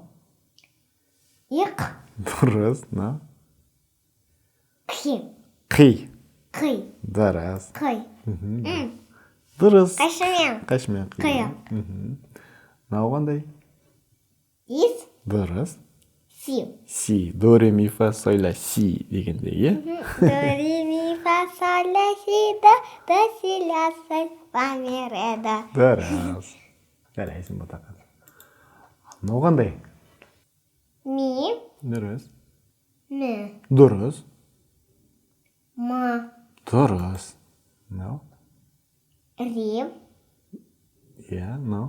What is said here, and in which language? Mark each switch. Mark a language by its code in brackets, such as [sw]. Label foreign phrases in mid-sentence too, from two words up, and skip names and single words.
[kk] Ик. Дұрыс. Мынау? Қи. Қи. Қи. Дұрыс. Қи. Дұрыс. Қайшымен. Қайшымен қи. Қи. Мынау қандай? Ис. Дұрыс. Си. Си. До, ре, ми, фа, соль, ля, си дегенде, е? До, ре, ми, фа, соль, ля, си, до, си, ля, соль, фа, ми, ре, до. Дұрыс. Жарайсың бұтақан. Мынау қандай? Ми. Дұрыс. М. Дұрыс. Ма. Дұрыс. Мынау? Ри. Иә, мынау?